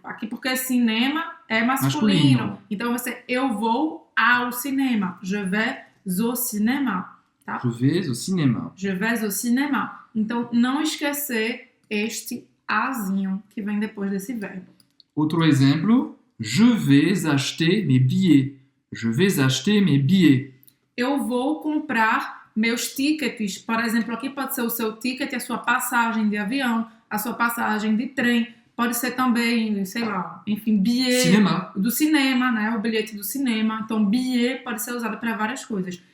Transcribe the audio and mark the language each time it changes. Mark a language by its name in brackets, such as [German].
[Portuguese] Aqui porque cinema é masculino. Então vai ser eu vou ao cinema. [French] Je vais au cinéma, tá? Je vais au cinéma. Je vais au cinéma. [Portuguese] Então não esquecer este azinho que vem depois desse verbo. Outro exemplo, [French] je vais acheter mes billets. Je vais acheter mes billets. [Portuguese] Eu vou comprar meus tickets. Por exemplo, aqui pode ser o seu ticket, a sua passagem de avião, a sua passagem de trem. Pode ser também, sei lá, enfim, billet do cinema, né? O bilhete do cinema. Então, billet pode ser usado para várias coisas.